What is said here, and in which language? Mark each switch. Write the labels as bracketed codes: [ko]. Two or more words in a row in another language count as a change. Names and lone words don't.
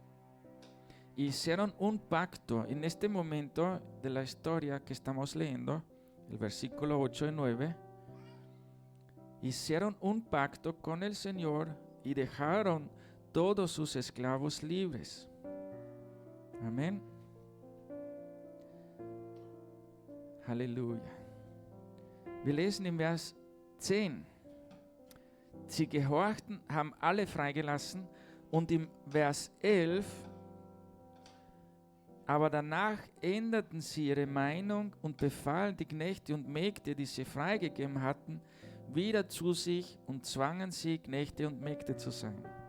[es] Hicieron un pacto en este momento de la historia que estamos leyendo, el versículo 8 y 9. Hicieron un pacto con el Señor y dejaron todos sus esclavos libres. Amén. [de] Halleluja. Wir lesen im Vers 10. Sie gehorchten, haben alle freigelassen, und im Vers 11, aber danach änderten sie ihre Meinung und befahlen die Knechte und Mägde, die sie freigegeben hatten, wieder zu sich und zwangen sie, Knechte und Mägde zu sein.